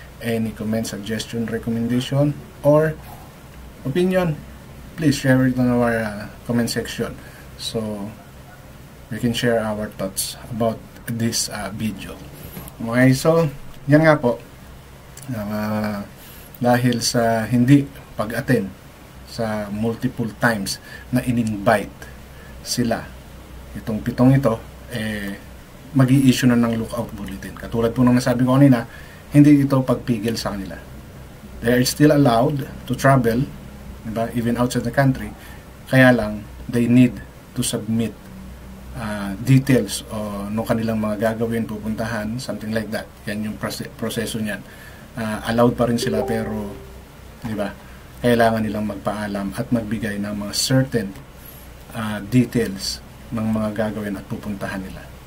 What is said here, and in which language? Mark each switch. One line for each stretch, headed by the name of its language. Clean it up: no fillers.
English: Any comment, suggestion, recommendation, or opinion, please share it on our comment section so we can share our thoughts about this video.
Filipino: Okay, so yan nga po, dahil sa hindi pag-attend sa multiple times na in-invite sila, itong 7 ito, mag-i-issue na ng lookout bulletin. Katulad po nung nasabi ko kanina, hindi ito pagpigil sa kanila.
English: They are still allowed to travel, diba, even outside the country,
Filipino: kaya lang
English: they need to submit details
Filipino: o nung kanilang mga gagawin, pupuntahan,
English: something like that.
Filipino: Yan yung proseso niyan. Allowed pa rin sila, pero diba, kailangan nilang magpaalam at magbigay ng mga certain details ng mga gagawin at pupuntahan nila.